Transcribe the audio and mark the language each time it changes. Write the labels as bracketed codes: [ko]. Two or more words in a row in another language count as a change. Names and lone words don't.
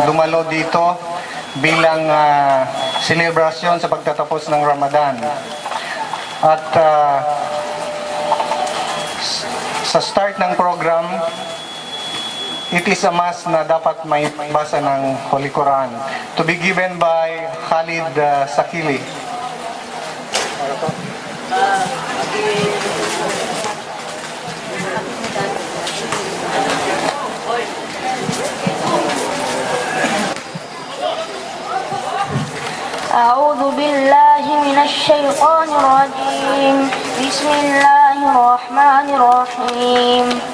[tl] dumalo dito bilang selebrasyon sa pagtatapos ng Ramadan. At sa start ng program, [en] it is a must [tl] na dapat may basa ng Holy Quran. [en] To be given by Khalid Sakili. [ar] أعوذ بالله من الشيطان الرجيم بسم الله الرحمن الرحيم